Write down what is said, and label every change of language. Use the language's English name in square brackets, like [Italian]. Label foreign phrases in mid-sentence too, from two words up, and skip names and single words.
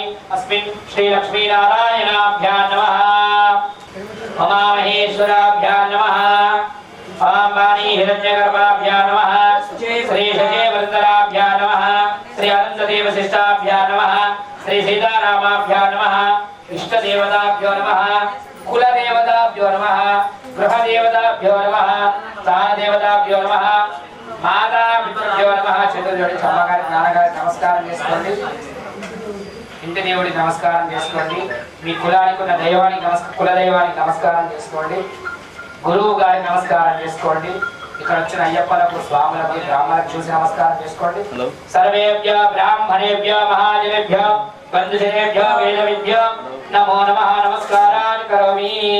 [Sanskrit] अस्मिन् श्रीलक्ष्मीनारायणाभ्यां नमः उमामहेश्वराभ्यां नमः आम्बानी हिरण्यगर्भाभ्यां नमः श्रीशजेवर्धनाभ्यां नमः श्री अनन्तदेवशिष्टाभ्यां नमः श्री सीतारामाभ्यां नमः इष्टदेवताभ्यो नमः कुलदेवताभ्यो नमः गृहदेवताभ्यो नमः स्थानदेवताभ्यो नमः मातापितृभ्यो नमः चतुर्जोడి [Telugu] సమాగారి నాన్నగారి నమస్కారం చేసుకోండి ఇంటి దేవుడికి నమస్కారం చేసుకోండి మీ కులానికి ఉన్న దైవానికి కులదైవానికి నమస్కారం చేసుకోండి గురువు గారికి నమస్కారం చేసుకోండి ఇక్కడ వచ్చిన అయ్యప్పలకు స్వాములకు బ్రాహ్మణులకు చూసి నమస్కారం చేసుకోండి [Sanskrit] సర్వేభ్య బ్రాహ్మణేభ్య మహాజనేభ్య బంధుజనేభ్య వేదవిభ్య నమో నమః నమస్కారాన్ని కరోమి